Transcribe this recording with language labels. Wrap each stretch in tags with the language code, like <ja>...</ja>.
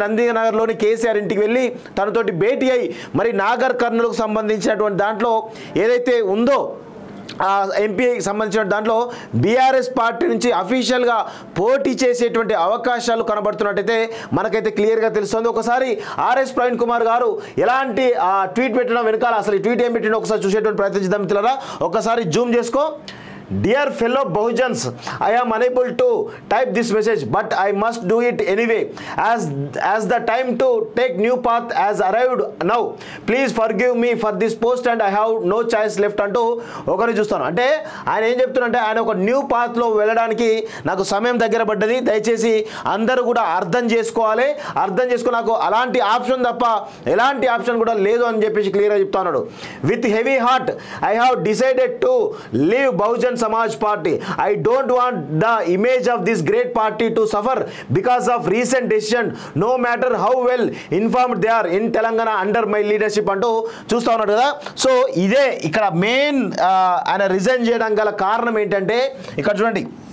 <te>నందినగర్లోని కేసీఆర్ ఇంటికి వెళ్ళి తనతోటి భేటీ అయి మరి నాగర్ కర్నూలుకు సంబంధించినటువంటి దాంట్లో ఏదైతే ఉందో ఆ ఎంపీకి సంబంధించిన దాంట్లో బీఆర్ఎస్ పార్టీ నుంచి అఫీషియల్గా పోటీ చేసేటువంటి అవకాశాలు కనబడుతున్నట్టయితే మనకైతే క్లియర్గా తెలుస్తుంది. ఒకసారి ఆర్ఎస్ ప్రవీణ్ కుమార్ గారు ఎలాంటి ట్వీట్ పెట్టడం వెనకాల అసలు ఈ ట్వీట్ ఏం పెట్టినా ఒకసారి చూసేటువంటి ప్రయత్నం చేద్దాం మిత్రులారా. ఒకసారి జూమ్ చేసుకో.</te> <en>Dear fellow Bahujans, I am unable to type this message, but I must do it anyway. As the time to take new path has arrived now. Please forgive me for this post and I have no choice left</en> <te>అంటూ ఒకరిని చూస్తాను. అంటే ఆయన ఏం చెప్తున్నారంటే ఆయన ఒక new పాత్లో వెళ్ళడానికి నాకు సమయం దగ్గర పడ్డది. దయచేసి అందరూ కూడా అర్థం చేసుకోవాలి. నాకు అలాంటి ఆప్షన్ తప్ప ఎలాంటి ఆప్షన్ కూడా లేదు అని చెప్పేసి క్లియర్గా చెప్తా ఉన్నాడు.</te> <en>With heavy heart I have decided to leave Bahujan Samaj Party. I don't want the image of this great party to suffer because of recent decision, no matter how well informed they are in Telangana under my leadership</en> <te>అంటూ చూస్తా ఉన్నాడు కదా. So ఇదే ఇక్కడ main ఆయన resign చేయడం గల కారణం ఏంటంటే ఇక్కడ చూడండి.</te>